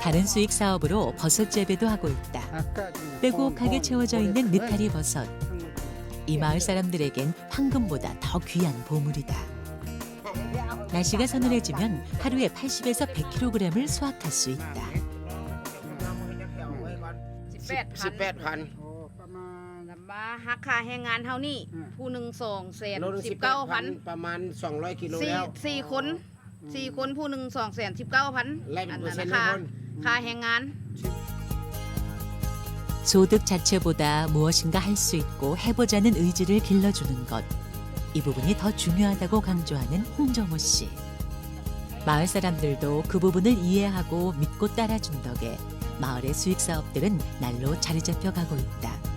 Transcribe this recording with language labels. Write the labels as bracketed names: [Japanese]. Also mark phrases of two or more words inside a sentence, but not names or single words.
[Korean] 다른 수익 사업으로 버섯 재배도 하고 있다. 아까 좀 빼곡하게 채워져 있는 느타리 버섯. 이 마을 사람들에겐 황금보다 더 귀한 보물이다. 날씨가 서늘해지면 하루에 80에서 100kg을 수확할 수 있다. 18,000 [Lao] ມາຫັກຄ່າແຮງງານເທົ່ານີ້ຜູ້ໜຶ່ງ219,000 ປະມານ200ກິໂລແລ້ວ ສີ່ຄົນຜູ້ໜຶ່ງ219,000 ໄລ່ເປັນເປີເຊັນ ຄ່າແຮງງານ [Korean] 소득 자체보다 무엇인가 할 수 있고 해보자는 의지를 길러주는 것. 이 부분이 더 중요하다고 강조하는 홍정호 씨. 마을 사람들도 그 부분을 이해하고 믿고 따라준 덕에 마을의 수익 사업들은 날로 자리 잡혀가고 있다.